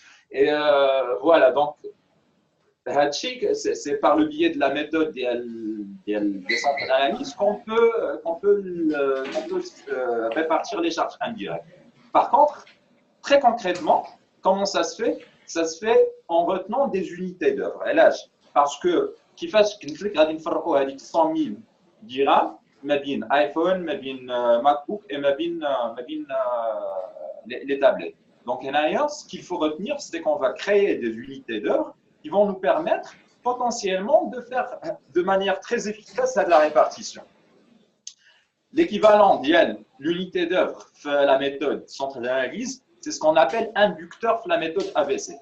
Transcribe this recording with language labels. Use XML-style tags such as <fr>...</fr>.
<fr>Et voilà, donc, c'est par le biais de la méthode des centres d'analyse qu'on peut répartir les charges indirectes. Par contre, très concrètement, comment ça se fait? Ça se fait en retenant des unités d'œuvre. Parce que,</fr> <ar>كيفاش قلت لك غادي نفرقوا هذيك 100 000 درهم ما بين ايفون ما بين ماك بوك et ما بين</ar> <fr>les tablettes. Donc, ce qu'il faut retenir, c'est qu'on va créer des unités d'œuvre qui vont nous permettre potentiellement de faire de manière très efficace de la répartition. L'équivalent de l'unité d'œuvre de la méthode centre d'analyse, c'est ce qu'on appelle inducteur de la méthode AVC.</fr>